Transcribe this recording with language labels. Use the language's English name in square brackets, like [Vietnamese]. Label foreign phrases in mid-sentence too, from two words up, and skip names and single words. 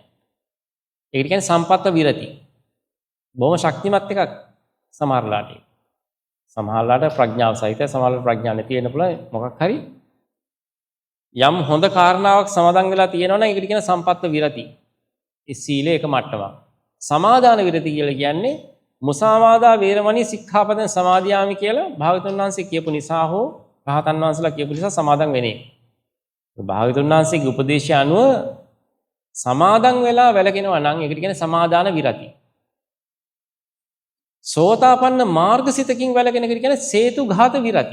[Sinhala] ඒකට කියන්නේ සම්පත්ත විරති. බොහොම ශක්තිමත් එකක් සමහරලාට. සමහරලාට ප්‍රඥාව සහිත, සමහරලාට ප්‍රඥා නැති වෙන්න පුළුවන්. මොකක් හරි යම් හොඳ කාරණාවක් සමාදන් වෙලා තියෙනවා නම් ඒකට කියන සම්පත්ත විරති. ඒ සීලය එක මට්ටමක්. සමාදාන විරති කියලා කියන්නේ [Pali] මුසාවාදා වේරමණී සික්ඛාපදං සමාදියාමි [Sinhala] කියලා භාගතුන් වහන්සේ කියපු නිසා හෝ රහතන් වහන්සේලා කියපු නිසා සමාදන් වෙන්නේ. භාගතුන් වහන්සේගේ උපදේශය අනුව සමාදන් වෙලා වැළකෙනවා නම් ඒකට කියන්නේ සමාදාන විරති. සෝතාපන්න මාර්ගසිතකින් වැළකෙන එකට කියන්නේ සේතු ඝාත විරති.